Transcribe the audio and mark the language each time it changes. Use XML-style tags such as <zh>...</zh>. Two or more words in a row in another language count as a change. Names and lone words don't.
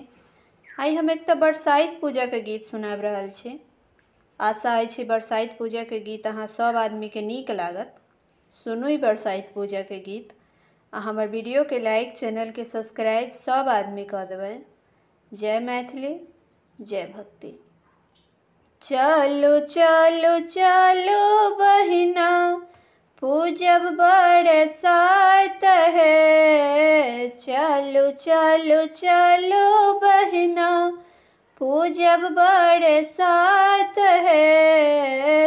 <mai>आई हम एक बरसाइत पूजा के गीत सुनाब रहल छी। आशा अछि बरसाइत पूजा के गीत अहाँ सब आदमी के नीक लागत। सुनू बरसाइत पूजा के गीत आ हमर वीडियो के लाइक, चैनल के सब्सक्राइब सब आदमी कऽ देबै। जय मैथिली, जय भक्ति। चलो चलो चलो बहिना पूजब बरसात है। चलो चलो चलो बहिना पूजब बरसात है।</mai>